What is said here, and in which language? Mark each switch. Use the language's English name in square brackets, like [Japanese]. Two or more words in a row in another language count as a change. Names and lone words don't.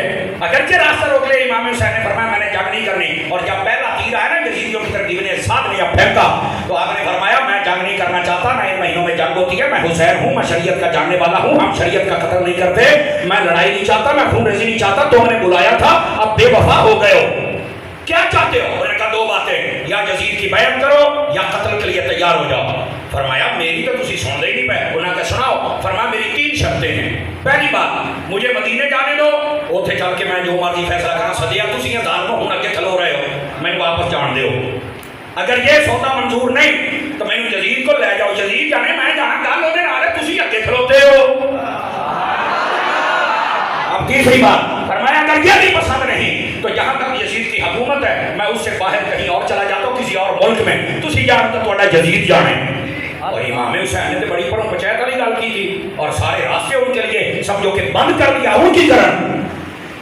[Urdu] اگرچہ راستہ روک لے، امام حسین نے فرمایا میں نے جنگ نہیں کرنی، اور جب پہلا تیر آیا نا یزیدیوں کی طرف ابن اسحاق نے جب پھینکا تو آپ نے فرمایا میں جنگ نہیں کرنا چاہتا، نہ ان مہینوں میں جنگ ہوتی ہے، میں حسین ہوں، میں شریعت کا جاننے والا ہوں، ہم شریعت کا قتل نہیں کرتے، میں لڑائی نہیں چاہتا، میں خون ریزی نہیں چاہتا، تم نے بلایا تھا اب بے وفا ہو گئے ہو، کیا چاہتے ہو؟ میں نے کہا 2 باتیں، یا یزید کی بیعت کرو یا قتل کے لیے تیار ہو جاؤ۔ [Punjabi] فرمایا میری تو تسی سن ہی نہیں پے، انہوں نے سناؤ۔ [Urdu] فرمایا میری 3 شرطیں ہیں۔ پہلی بات، مجھے مدینے جانے دو، [Punjabi] اوتھے چل کے میں جو مرضی فیصلہ کرنا، سدیا تسی ظالمو ہن اگے کھلو رہے ہو، مینوں واپس جان دیو۔ [Urdu] اگر یہ سودا منظور نہیں تو مینوں یزید کو لے جاؤ، [Punjabi] یزید جانے میں جانا، گل اودے نال ہے، تسی اگے کھلوتے ہو۔ [Urdu] اب تیسری بات فرمایا اگر یہ بھی پسند نہیں تو جہاں تک یزید کی حکومت ہے میں اس سے باہر کہیں اور چلا جاتا ہوں، کسی اور ملک میں، [Punjabi] تسی جان تو تہاڈا یزید جانے۔ [Urdu] اور امام حسین نے تو بڑی [Punjabi] پروں پنچایت والی گل [Urdu] کی تھی، اور سارے راستے ان کے لیے سمجھو کہ بند کر دیا ان کی طرح۔